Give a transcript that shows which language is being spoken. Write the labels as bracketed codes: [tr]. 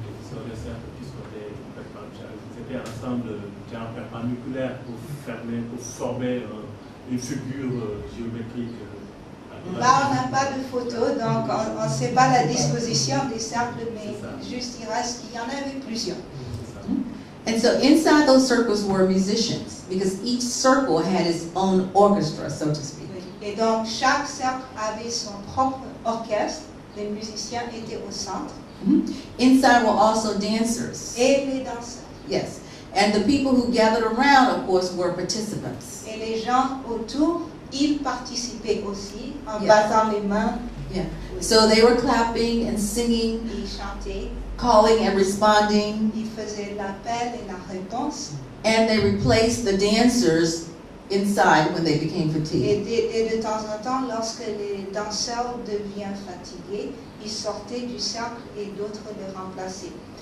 [fr] Sur les cercles qui sont c'était ensemble genre perpendiculaire pour former une figure géométrique. Là, on n'a pas de photo, donc on ne sait pas la disposition des cercles, mais juste il y en avait plusieurs. [en] and so inside those circles were musicians, because each circle had its own orchestra, so to speak. [fr] Et donc, chaque cercle avait son propre orchestre, les musiciens étaient au centre, [en] Inside were also dancers. [fr] et les danseurs. [en] Yes. And the people who gathered around, of course, were participants. [fr] Et les gens autour, ils participaient aussi en [en] Yes. [fr] battant les mains, [en] Yeah. So they were clapping and singing, [fr] ils chantaient, [en] calling and responding, [fr] ils faisaient l'appel et la réponse. [en] and they replaced the dancers inside when they became fatigued. [fr] Et de temps en temps, lorsque les danseurs deviennent fatigués, ils sortaient du cercle et d'autres les remplaçaient.